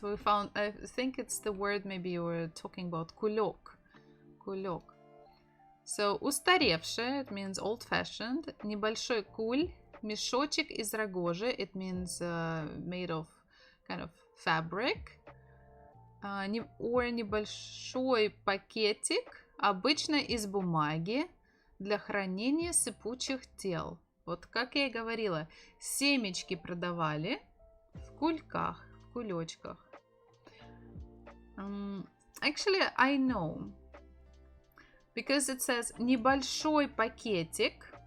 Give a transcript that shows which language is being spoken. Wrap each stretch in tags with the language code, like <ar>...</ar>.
<en>We found, I think it's the word maybe you were talking about.</en> <ru>Кулек. Кулек.</ru> <en>So, устаревший, it means old-fashioned.</en> <ru>Небольшой куль. Мешочек из рогожи,</ru> <en>it means made of kind of fabric.</en> <ru>Or небольшой пакетик, обычно из бумаги, для хранения сыпучих тел. Вот как я и говорила, семечки продавали в кульках, в кулечках.</ru> <en>Actually, I know. Because it says</en> <ru>небольшой пакетик.</ru>